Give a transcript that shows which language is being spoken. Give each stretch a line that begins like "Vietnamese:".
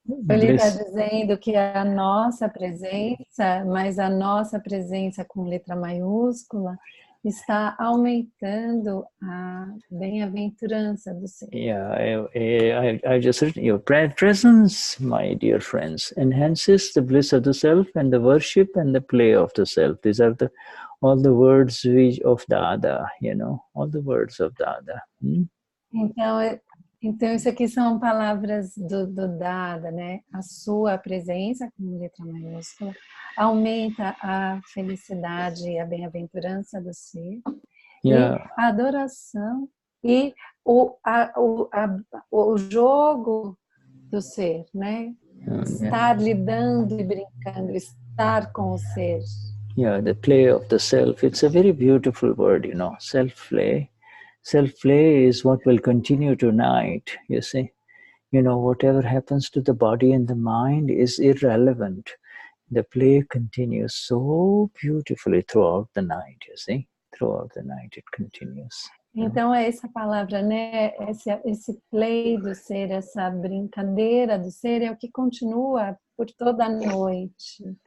Portuguese: Ele está dizendo que a nossa presença, mas a nossa presença com letra maiúscula, está aumentando a bem-aventurança do ser.
English: Yeah, I just written, your presence, my dear friends, enhances the bliss of the self and the worship and the play of the self. These are all the words of Dada, you know, all the words of Dada.
Portuguese: Então isso aqui são palavras do Dada, né? A sua presença, com letra maiúscula, aumenta a felicidade e a bem-aventurança do ser,
English: yeah.
Portuguese: E a adoração e o jogo do ser, né? Estar lidando e brincando, estar com o ser.
English: Yeah, the play of the self. It's a very beautiful word, you know, self-play. Self-play is what will continue tonight, you see. You know, whatever happens to the body and the mind is irrelevant. The play continues so beautifully throughout the night, you see. Throughout the night it continues.
Portuguese: Então é essa palavra, né? Esse play do ser, essa brincadeira do ser é o que continua por toda a noite.